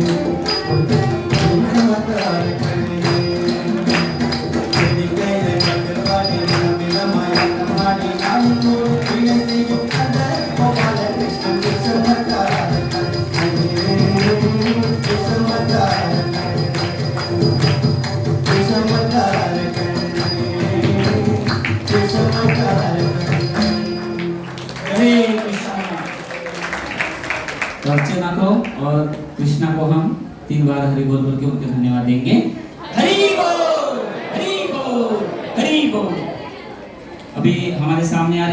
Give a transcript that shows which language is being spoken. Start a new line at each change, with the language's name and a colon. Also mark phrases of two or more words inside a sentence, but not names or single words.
Tamil: விஷமக்கார கண்ணை வேடிக்கையை பட்டு பாடி தினம் தினமாய் ஆட்டம் ஆடி நாளும் ஒரு பிழை செய்யும் அந்த கோபால கிருஷ்ணன் விஷமக்கார கண்ணை விஷமக்கார கண்ணை விஷமக்கார கண்ணை விஷமக்கார கண்ணை
Hindi: हरे कृष्णा। तो अर्चना को और कृष्णा को हम 3 बार हरि बोल बोल के उनके धन्यवाद देंगे। हरि बोल, हरि बोल, हरि बोल। अभी हमारे सामने आ रही